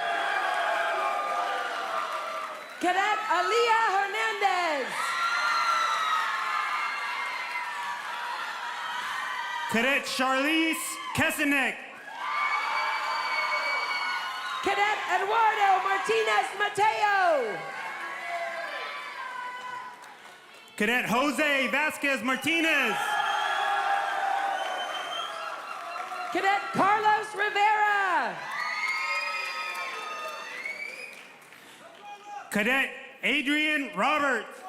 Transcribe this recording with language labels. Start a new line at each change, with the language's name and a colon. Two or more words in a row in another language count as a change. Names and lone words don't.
English: Cadet Aliyah Hernandez. Cadet Charlize Kesenek. Cadet Eduardo Martinez Mateo. Cadet Jose Vasquez Martinez. Cadet Carlos Rivera. Cadet Adrian Roberts.